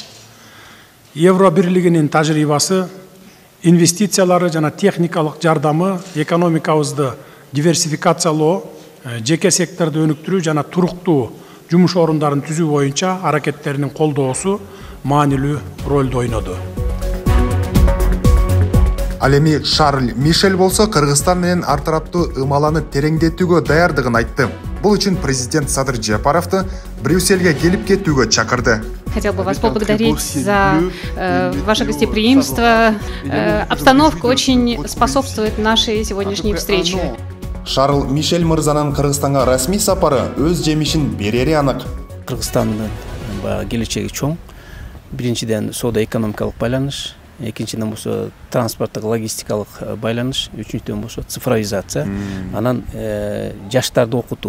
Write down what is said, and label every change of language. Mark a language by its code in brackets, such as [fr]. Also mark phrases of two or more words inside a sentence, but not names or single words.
[ky] Евро бирлигинин тажрыйбасы, инвестициялары жана техникалык жардамы экономикабызды диверсификациялоо, жеке секторду өнүктүрүү жана туруктуу жумуш орундарын түзүү боюнча аракеттеринин колдоосу маанилүү ролду ойноду. Ал эми Шарль Мишель болсо Кыргызстан менен ар тараптуу ымаланы тереңдетүүгө даярдыгын айтты. Бул үчүн президент Садыр Жапаровду Брюссельге келип кетүүгө чакырды. [ru] Хотел бы вас поблагодарить за ваше гостеприимство. Обстановка очень способствует нашей сегодняшней встрече. [ky] Шарль Мишель мырзанын Кыргызстанга расмий сапары өз жемишин берери анык. Кыргызстандын келечеги чоң. Биринчиден соода экономикалык байланыш, экинчиден болсо транспорттук логистикалык байланыш, үчүнчүдөн болсо цифровизация, анан жаштарды окутуу.